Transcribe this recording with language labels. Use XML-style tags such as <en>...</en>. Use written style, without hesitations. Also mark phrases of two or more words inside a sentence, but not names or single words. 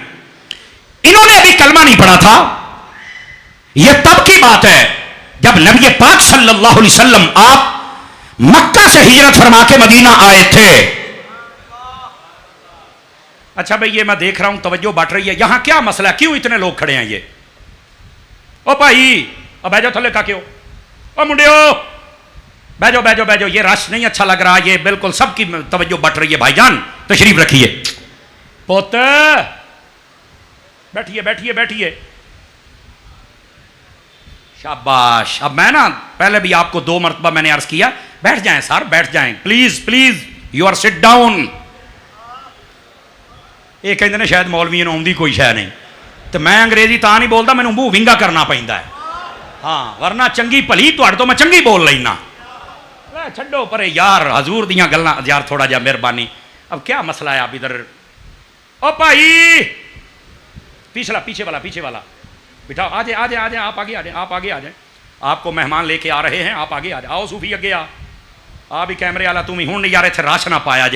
<ur>انہوں نے ابھی کلمہ نہیں پڑھا تھا. یہ تب کی بات ہے جب نبی پاک صلی اللہ علیہ وسلم آپ مکہ سے ہجرت فرما کے مدینہ آئے تھے. اچھا بھئی, یہ میں دیکھ رہا ہوں توجہ بٹ رہی ہے. یہاں کیا مسئلہ ہے, کیوں اتنے لوگ کھڑے ہیں؟</ur> <pa>یہ او بھائی, اب بیجو تھلے کا کیوں, او منڈیو بیجو بیجو بیجو,</pa> <ur>یہ رش نہیں اچھا لگ رہا. یہ بالکل سب کی توجہ بٹ رہی ہے. بھائی جان تشریف رکھیے. پوت بیٹھیے بیٹھیے بیٹھیے, شاباش. اب میں نا پہلے بھی آپ کو 2 مرتبہ میں نے عرض کیا, بیٹھ جائیں سر, بیٹھ جائیں</ur> <en>please please, you are sit down.</en> <ur>یہ کہتے ہیں شاید</ur> <pa>مولوی نو آؤندی کوئی شے نہیں, تو میں انگریزی تا نہیں بولتا, مینوں منہ ونگا کرنا پیندا ہے. ہاں, ورنہ چنگی بھلی تہاڈے تو میں چنگی بول لینا. چھڈو پرے یار, حضور دیاں گلاں یار, تھوڑا جہا مہربانی.</pa> <ur>اب کیا مسئلہ ہے؟ آپ ادھر, او بھائی پچھلا, پیچھے والا بٹھاؤ. آ جائیں آ جائیں آ جائیں, آپ آگے آ جائیں, آپ آگے آ جائیں. آپ کو مہمان لے کے آ رہے ہیں, آپ آگے آ جائیں.</ur> <pa>آؤ صوفی اگے آ بھی کیمرے والا تم ہی. ہوں نہیں یار اتنے راش نہ پایا جے.</pa>